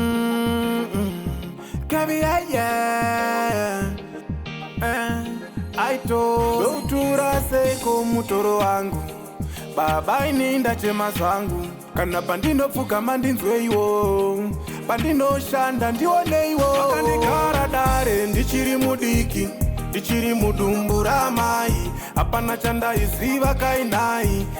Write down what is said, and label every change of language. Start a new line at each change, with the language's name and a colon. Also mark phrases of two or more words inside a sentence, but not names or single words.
English: Mm-mm. Kabi, yeah, yeah. Eh, I told Doutura Seiko
Shona: mutoro wangu. Baba, ini ndachema zvangu. Kana pandinopfuka mandinzweiwo. Pandinoshanda ndioneiwo. Vakandikara dare ndichiri mudiki. Ndichiri mudumbu ramai. Hapana chandaiziva kainai.